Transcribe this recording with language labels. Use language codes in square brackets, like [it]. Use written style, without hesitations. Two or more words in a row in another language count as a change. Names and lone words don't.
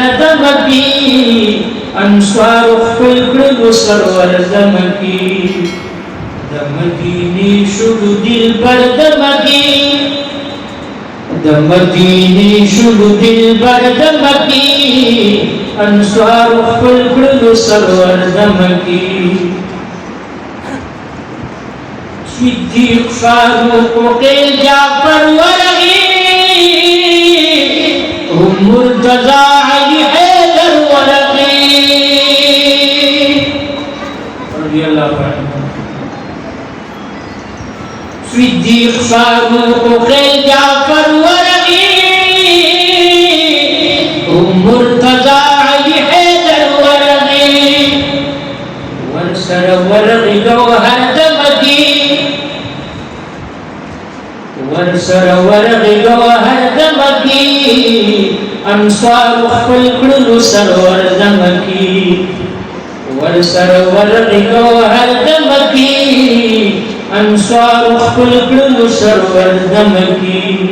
[ps] د مکې، انصار خپل کړلو سرور دمکی د مدینې شلو دلبر دمکی د مدینې شلو دلبر دمکی انصار خپل کړلو سرور دمکی صدیق فاروق وقیل جعفر ورغی هم مرتضى علی حیدر ورغی [ar] رضی اللہ عنہ [ps] صدیق فاروق وقیل جعفر ورغی هم مرتضى علی حیدر ورغی ورسر ورغی گوهر دمکی ورسر ورغی گوهر دمکی انصار خپل کړلو سرور دمکی ورسر ورغی گوهر دمکی انصار خپل کړلو سرور دمکی